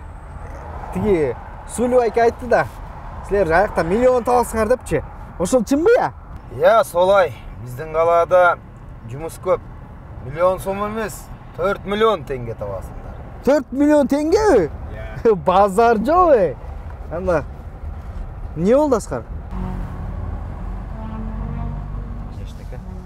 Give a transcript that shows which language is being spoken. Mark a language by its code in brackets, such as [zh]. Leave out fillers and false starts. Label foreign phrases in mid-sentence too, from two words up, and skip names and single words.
[ky] Тиги Сули байке айтты да. Силер аякта миллион табасыңар депчи. Ошол чынбы я? [kk] Я, солай. [ky] Биздин калаада жумуш көп. Миллион сом эмес, 4 миллион теңге табасыңдар. 4 миллион теңгеби? Базар жок. Анда эмне болду Аскар? Эчтеке.